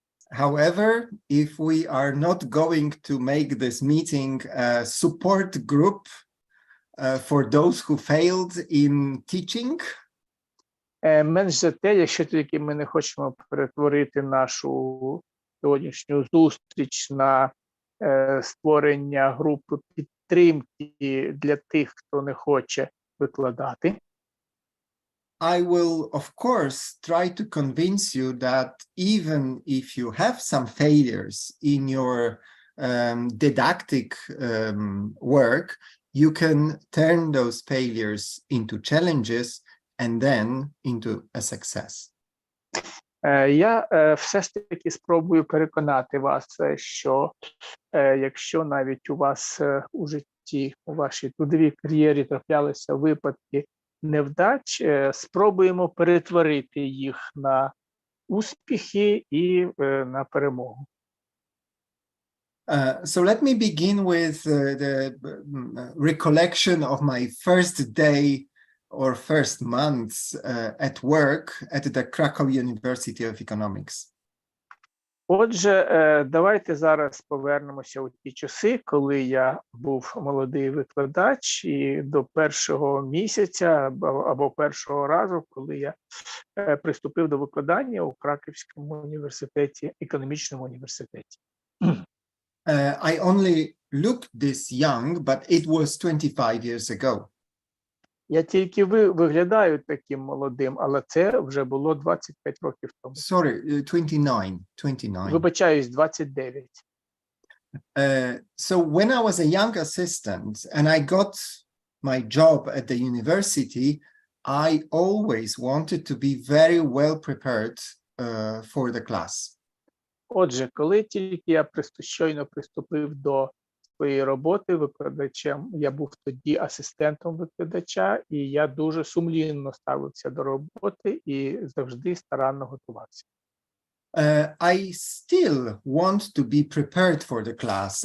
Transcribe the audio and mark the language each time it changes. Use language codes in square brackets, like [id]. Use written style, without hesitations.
[en] However, if we are not going to make this meeting a support group for those who failed in teaching, [uk] менш за те, якщо тільки ми не хочемо перетворити нашу сьогоднішню зустріч на створення групи підтримки для тих, хто не хоче викладати, [en] I will, of course, try to convince you that even if you have some failures in your didactic work, you can turn those failures into challenges and then into a success. [uk] Я все ж таки спробую переконати вас, що якщо навіть у вас у житті, у вашій трудовій кар'єрі траплялися випадки невдач, спробуємо перетворити їх на успіхи і на перемогу. [en] So let me begin with the recollection of my first day or first months at work at the Krakow University of Economics. [uk] Отже, давайте зараз повернемося у ті часи, коли я був молодий викладач, і до першого місяця або першого разу, коли я приступив до викладання у Краківському університеті, економічному університеті. [en] I only looked this young, but it was 25 years ago. [uk] Я тільки виглядаю таким молодим, але це вже було 25 років тому. [en] Sorry, 29. [uk] Вибачаюсь, 29. [en] So when I was a young assistant and I got my job at the university, I always wanted to be very well prepared for the class. [uk] Отже, коли тільки я щойно приступив до своєї роботи викладачем, я був тоді асистентом викладача, і я дуже сумлінно ставився до роботи і завжди старанно готувався. [en] I still want to be prepared for the class.